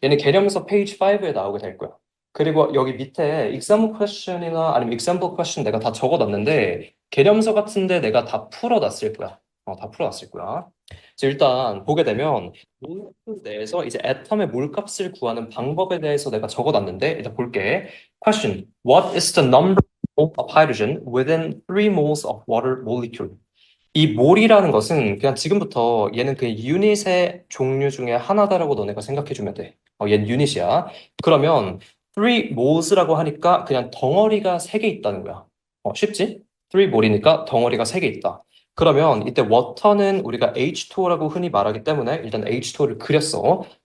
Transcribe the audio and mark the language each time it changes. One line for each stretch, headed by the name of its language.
Korean: 얘는 개념서 페이지 5에 나오게 될 거야. 그리고 여기 밑에 exam question이나 아니면 example question 내가 다 적어놨는데 개념서 같은데 내가 다 풀어놨을 거야. 다 풀어놨을 거야. 그래서 일단 보게 되면 몰 내에서 이제 애텀의 몰값을 구하는 방법에 대해서 내가 적어놨는데 일단 볼게.
English: Question: What is the number of hydrogen within 3 moles of water molecule?
Korean: 이 몰이라는 것은 그냥 지금부터 얘는 그 유닛의 종류 중에 하나다라고 너네가 생각해주면 돼. 얘는 유닛이야. 그러면 3 moles라고 하니까 그냥 덩어리가 3개 있다는 거야. 쉽지? 3 몰이니까 덩어리가 3개 있다. 그러면 이때 워터는 우리가 H2O라고 흔히 말하기 때문에 일단 H2O를 그렸어.